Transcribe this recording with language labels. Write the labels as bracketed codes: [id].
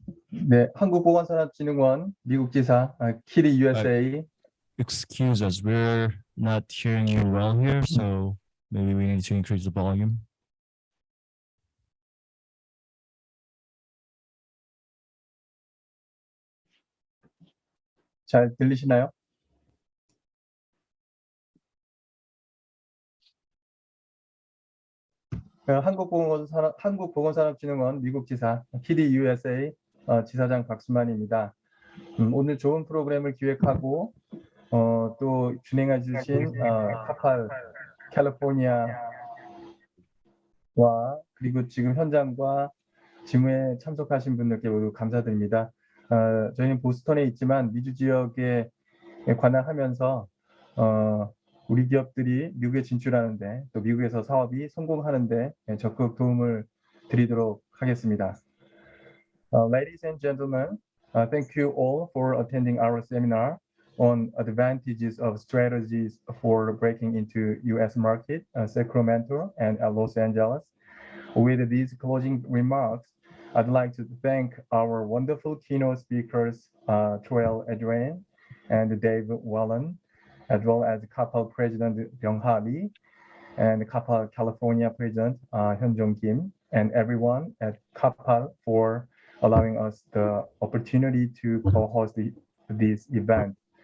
[ko] 네, 한국보건산업진흥원 미국 지사 키리 USA. [en] Excuse us, we're not hearing you well here, so maybe we need to increase the volume. [ko] 잘 들리시나요? 한국보건산업진흥원 미국 지사 키리 USA 지사장 박수만입니다. 오늘 좋은 프로그램을 기획하고 또 진행해 주신 카팔 캘리포니아와 그리고 지금 현장과 지무에 참석하신 분들께 모두 감사드립니다. 저희는 보스턴에 있지만 미주 지역에 관할하면서 우리 기업들이 미국에 진출하는데 또 미국에서 사업이 성공하는데 적극 도움을 드리도록 하겠습니다. [en] Ladies and gentlemen, thank you all for attending our seminar on advantages of strategies for breaking into U.S. market, Sacramento and Los Angeles. With these closing remarks, I'd like to thank our wonderful keynote speakers, Joel Adrian and Dave Wallen, as well as Kapal President Byung-ha Lee and Kapal California President Hyun-Jong Kim, and everyone at Kapal for allowing us the opportunity to co-host this event.